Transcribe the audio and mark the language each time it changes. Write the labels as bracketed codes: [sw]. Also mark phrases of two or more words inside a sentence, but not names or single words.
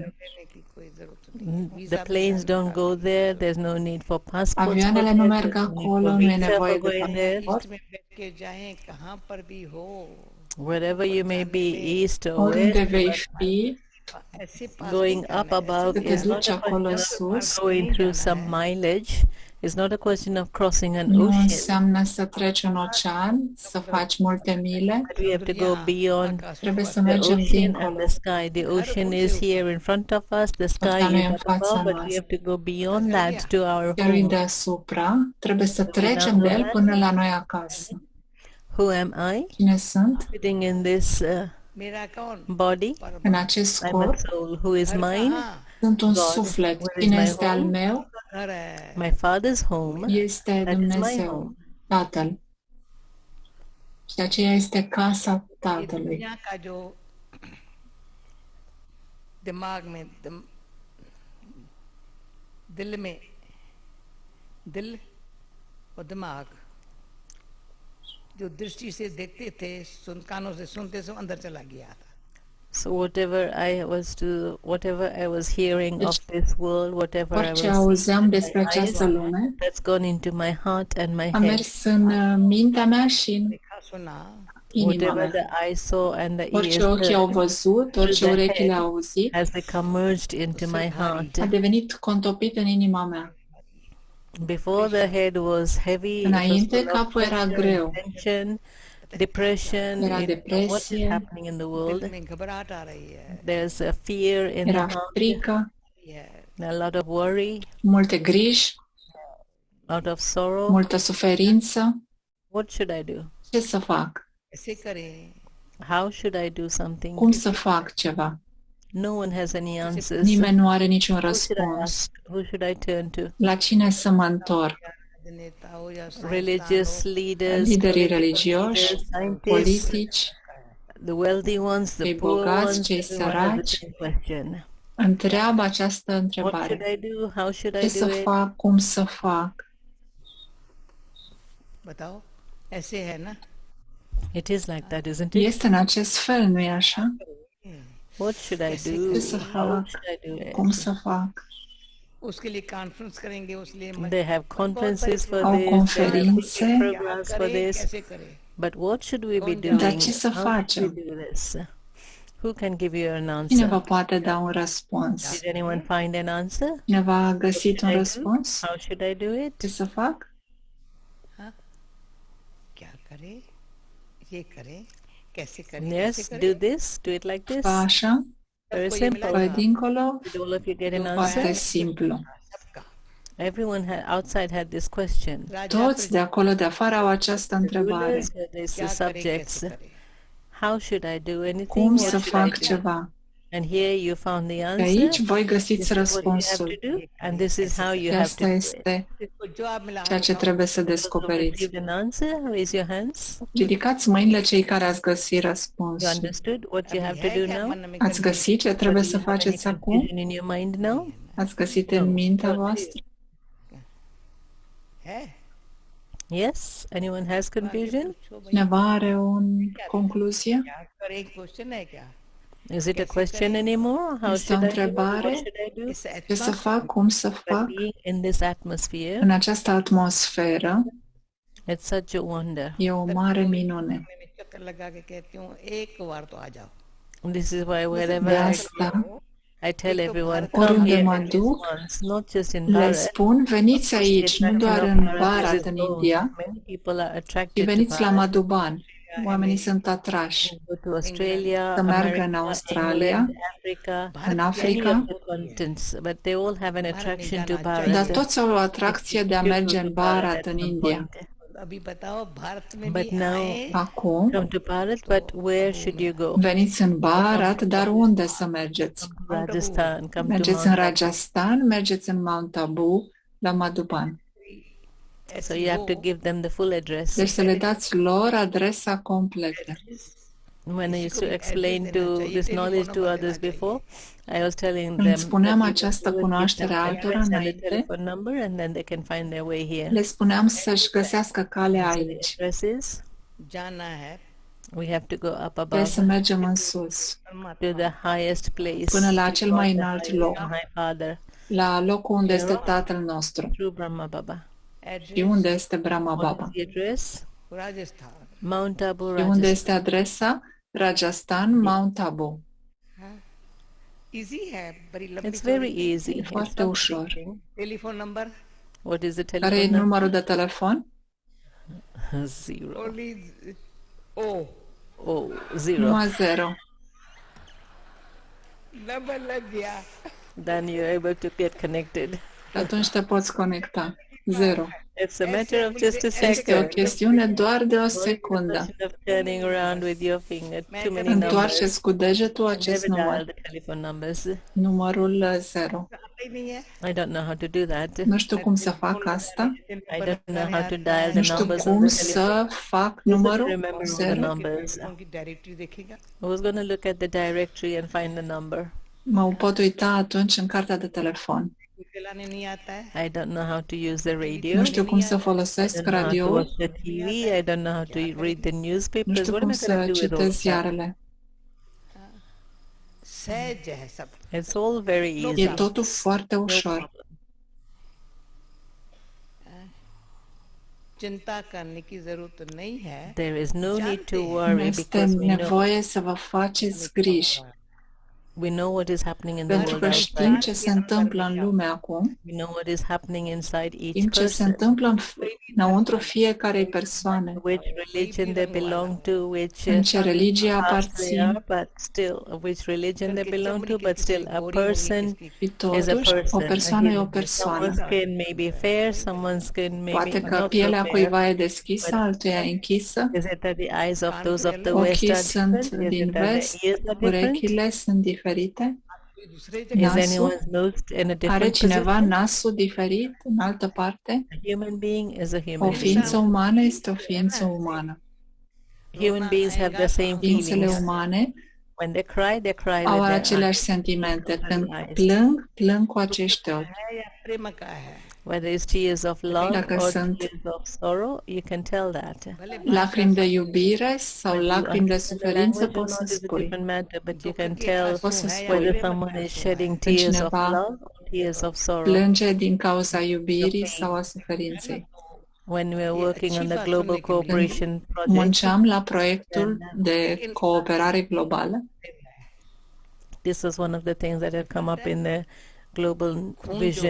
[hi] रहने की कोई जरूरत नहीं. [en] The [hi] वीजा [en] planes don't go there. There's no need for passports. [ro] Avioanele [en] for [ro] nu [en] there, [ro] merg [en] there's no need [ro] acolo, [en] for [ro] nu e [en] visa [ro] nevoie [en] for [ro] de [en] going there. [ro] pasaport. [hi] ईस्ट में बैठ के जाएं कहाँ पर भी हो. [en] Wherever you may be, east or [ro] Oriunde [en] west, [ro] vei fi, [hi] ऐसे पास [en] going [hi] नहीं [en] up [hi] करना है. [en] above [ro] să te [en] is not [ro] duci [en] a [ro] acolo [en] question of [ro] sus. [en] going through some mileage. It's not a question of crossing an [ro] Nu [en] ocean. [ro] înseamnă să treci un ocean, să faci multe mile. [en] But we have to go beyond [ro] Trebuie să [en] the [ro] mergem [en] ocean and [ro] dincolo. [en] the sky. The ocean is here in front of us, the sky [ro] Oceanul e [en] is [ro] în [en] up [ro] fața [en] above, but we [ro] noastră. [en] have to go beyond that to our [ro] Cerul [en] home. [ro] deasupra, trebuie să trecem de el până la noi acasă. [en] Who am I? [ro] Cine sunt? [en] Sitting in this [hi] मेरा कौन? [en] body. [ro] În acest [en] I'm a [ro] corp [en] soul. Who is mine? [hi] कहाँ? [ro] sunt un [en] God. [ro] suflet. [en] Where is [ro] Cine [en] my [ro] este al [en] home? [ro] meu? [hi] घर है. [en] My father's home. [ro] Este [en] That is my [ro] Dumnezeu, [en] home. [ro] Tatăl. Și de aceea este casa [hi] ये [ro] Tatălui. [hi] दुनिया का जो दिमाग में दिल में दिल और दिमाग जो दृष्टि से देखते थे कानों से सुनते सब अंदर चला गया था. [en] So whatever I was hearing of this world, whatever I [ro] Orice [en] was [ro] auzeam despre [en] seeing, [ro] această lume [en] that's gone into my heart and my [ro] a [en] head. [ro] mers în mintea mea și în [hi] देखा सुना [ro] inima [en] Whatever [ro] mea. [en] the eye saw and the [ro] Orice [en] ears [ro] ochi au [en] heard [ro] văzut, [en] through [ro] orice [en] the [ro] urechi le-au [en] head [ro] auzit, [en] has become merged into my heart. [ro] a devenit contopit în inima mea. [en] Before the head was heavy, it was [ro] Înainte, [en] full of [ro] capul era [en] pressure [ro] greu. [en] and tension, depression. [ro] Era [en] What is [ro] depresie, [en] happening in the [hi] दिल [en] world? [hi] में घबराहट आ रही है [en] There's a fear in the [ro] era [en] heart, [ro] frică, [hi] ये [en] a lot of worry, [ro] multe griji, [en] a lot of sorrow. [ro] multă suferință. [en] What should I do? [ro] Ce să fac? [hi] ऐसे करें [en] How should I do something? [ro] Cum să fac ceva? [en] No one has any answers. [ro] Nimeni nu are niciun [en] Who should I [ro] răspuns. [en] ask? Who should I turn to? [ro] La cine să mă întorc? [hi] नेता हो या साइंसदान [en] Religious [hi] हो, [en] leaders, [ro] Liderii [en] political [ro] religioși, [en] leaders, scientists, [ro] politici, [en] the wealthy ones, the [ro] cei [en] poor [ro] bogați, [en] ones, [ro] cei [en] everyone has the [ro] săraci, [en] same question. [ro] întreabă această [en] What should [ro] întrebare. [en] I do? How should I [ro] Ce [en] do [ro] să [en] it? [ro] fac? Cum să fac? [hi] बताओ ऐसे है ना [en] It is like that, isn't it? [ro] Este în acest fel, nu-i așa? [en] What should I do? [ro] Ce să [en] How [ro] fac? [en] should I do it? [ro] Cum să fac? [hi] उसके लिए कॉन्फ्रेंस करेंगे उसलिए [en] They have conferences for [ro] Au [en] this, they have [ro] conferințe. [en] programs for [hi] करें [en] this. [hi] कैसे करें [en] But what should we be [ro] Dar [en] doing? [ro] ce să [en] How should [ro] facem? [en] we do this? Who can give you an [ro] Cine vă [en] answer? [ro] poate da un răspuns? [en] Did anyone find an answer? [ro] Cineva a găsit un [en] I do? [ro] răspuns? [en] How should I do it? [ro] Ce să fac? [hi] क्या करें ये करें कैसे करें [en] Yes, [hi] कैसे [en] do [hi] करें [en] this, do it like this. [ro] Fa așa? [en] Very [hi] सबको ये [en] simple. [hi] मिला [ro] Păi dincolo? [en] Did all of you get an [ro] Foarte [en] answer? [ro] simplu. [hi] सबका [en] Everyone outside had this question. [hi] राजा [ro] Toți de acolo de afară au această întrebare. [en] Rulers had these [hi] क्या करें [en] subjects. [hi] कैसे करें [en] How should I do anything? [ro] Cum [en] What [ro] să [en] should I [ro] fac [en] do? [ro] ceva? [en] And here you found the [ro] Pe [en] answer. [ro] aici voi [en] This [ro] găsiți [en] is what you have to [ro] răspunsul. [en] do, and this is how you [ro] Și [en] have to [ro] asta [en] do it. [ro] este [hi] इसको जवाब मिला [ro] ceea ce trebuie să [en] Those who have [ro] descoperiți. [en] received an answer, raise your hands. [ro] Ridicați mâinile cei care ați găsit [en] You [ro] răspunsul. [en] understood what you have [hi] है [en] to do [hi] क्या [en] now? [hi] मन में [ro] Ați găsit ce trebuie să [en] Do you have any [ro] faceți acum? [en] confusion in your mind now? [ro] Ați găsit în mintea voastră? [hi] है [en] Yes? Anyone has confusion? [hi] पूछो भाई [ro] Cineva are o concluzie? [hi] क्या करें क्वेश्चन है क्या [en] Is it a question anymore? How [ro] Este o [en] should I do it? [ro] întrebare? [en] What should I do? [hi] इस [ro] Ce să fac? Cum să [en] But [ro] fac? [en] being in this atmosphere, [ro] În această atmosferă [en] it's such a wonder. [ro] e o mare minune. [hi] में चक्कर लगा के कहती हूँ एक बार तो आ जाओ [en] This is why wherever [ro] De [en] I [ro] asta [en] go, I tell everyone, come [ro] oriunde [en] here [ro] mă [en] at least [ro] duc, [en] once, not just in [ro] le [en] Bharat. [ro] spun, veniți aici, nu doar în Bharat, în India, [en] Many people are [ro] ci [en] attracted to [ro] veniți la [en] Bharat. [ro] Madhuban. Oamenii sunt atrași [en] Go to Australia, [ro] să meargă în [en] America, [ro] Australia, [en] England, Africa, [ro] în [en] many [ro] Africa, [en] of the continents, but they all have an attraction to [ro] dar [en] Bharat. [ro] toți au o atracție de a merge în Bharat, în India. [hi] अभी बताओ भारत में [en] But [hi] भी [en] now, [hi] आए [ro] Acum, [en] come to Bharat, but where should you go? [ro] veniți în Bharat, dar unde să mergeți? [en] Rajasthan, come to [ro] Mergeți în [en] Mount [ro] Rajasthan, mergeți în Mount Abu, la Madhuban. [en] So you have to give them the full address. [ro] Deci să le dați lor adresa completă. [en] When I used to explain this knowledge to others before, I was telling [ro] Când [en] them [ro] spuneam [en] that [ro] această [en] people will give them [ro] cunoaștere [en] the [ro] altora [en] address and the [ro] înainte, [en] telephone number, and then they can find their way here. [ro] le spuneam să-și găsească calea [en] So the [ro] aici. [en] address is, [hi] जाना है [en] we have to go up [ro] Trebuie [en] above [ro] să mergem în sus, [en] to the highest place, [ro] până la [en] to [ro] cel [en] God [ro] mai [en] the [ro] înalt [en] highest, [ro] loc, [en] the High Father, [ro] la locul unde este Tatăl nostru [en] through Brahma Baba. [ro] și unde este Brahma [en] What [ro] Baba. [en] is the address? [hi] राजस्थान [en] Mount Abu, [ro] Și unde [en] Rajasthan. [ro] este adresa? [en] Rajasthan, Mount Abu. [hi] इजी है बड़ी लंबी [en] It's very easy. It's [ro] foarte [en] not [ro] ușor. [en] big. telephone number What is the [ro] Care e [en] telephone number? [ro] numărul de telefon? [en] 0. only O Oh, 0. [ro] Numai 0. [hi] नंबर लग गया [en] Then you're able to get connected. [ro] Atunci te poți conecta. 0. [en] It's a matter of just a [ro] Este o [en] second. [ro] chestiune doar de o [en] Only the [ro] secundă. [en] question of turning around with your finger. Too many numbers. [ro] Întoarceți cu degetul acest [en] Never dial [ro] număr. [en] the telephone numbers. [ro] Numărul 0. [hi] आता ही नहीं है [en] I don't know how to do that. [ro] Nu știu cum să fac asta. [en] I don't know how to dial [ro] Nu [en] the [ro] știu [en] numbers [ro] cum [en] on the telephone. [ro] să fac [en] Who [ro] numărul [en] remember all the [ro] 0. [en] numbers? [hi] उनकी डायरेक्टरी देखेगा [en] I was going to look at the directory and find the number. [ro] Mă pot uita atunci în cartea de telefon. [hi] चलाने नहीं आता है [en] I don't know how to use the radio. [ro] Nu știu cum să [en] I [ro] folosesc [en] don't know how to [ro] radioul. [en] watch the TV. I don't know how to read the [ro] Nu [en] newspapers. [ro] știu [en] What am [ro] cum [en] I going [ro] să [en] to do with all [ro] citesc [en] that? [ro] ziarele. [hi] सहज है सब [en] It's all very easy. [ro] E totul foarte [en] No [ro] ușor. [en] problem. [hi] चिंता करने की जरूरत नहीं है. [en] There is no need to [ro] Nu [en] worry [ro] este [en] because we know [ro] nevoie să vă faceți griji, [en] what is happening in the [ro] pentru [en] world [ro] că știm [en] outside. [ro] ce se întâmplă în lume acum, [en] We know what is happening inside each [ro] știm ce se [en] person, [ro] întâmplă înăuntru fiecarei persoane, [en] which religion they belong to, which [ro] în ce religie [en] caste they [ro] aparțin, [en] are, but still, which religion they belong to, but still a person [ro] și [en] is a [ro] totuși o [en] person. [ro] persoană e o [en] Someone's [ro] persoană. [en] skin may be fair, someone's skin may be [ro] Poate că [en] not so [ro] pielea [en] fair. [ro] cuiva e deschisă, altuia e închisă, [en] Is it that the eyes of those of the West [ro] ochii [en] are [ro] sunt [en] different? Is [ro] din [en] it that the [ro] vest, [en] ears are different? [ro] urechile sunt diferite, [en] Is [ro] nasul, [en] anyone's nose in a [ro] are [en] different [ro] cineva [en] position? [ro] nasul diferit în altă parte? [en] A human being is a [ro] O [en] human [ro] ființă [en] being. [ro] umană este o ființă umană. [en] Human beings have the same [ro] Ființele [en] feelings. [ro] umane [en] When they cry [ro] au [en] with their [ro] aceleași [en] eyes. [ro] sentimente. Când plâng, plâng cu acești ochi. [hi] या प्रेम का है. [en] Whether it's tears of love [ro] Dacă [en] or [ro] sunt [en] tears of sorrow, you can tell that. [ro] lacrimi de iubire sau [en] You [ro] lacrimi de [en] understand the [ro] suferință, [en] language or [ro] poți să [en] not is a [ro] spui. [en] different matter, but you can tell [ro] Poți să spui. [en] whether someone is shedding tears of [ro] cineva [en] love or tears of sorrow. [ro] Plânge din cauza iubirii sau a suferinței. [en] When we are working on the Global Cooperation Project, [ro] Munceam la proiectul de cooperare globală. [en] this was one of the things that had come up in the global vision.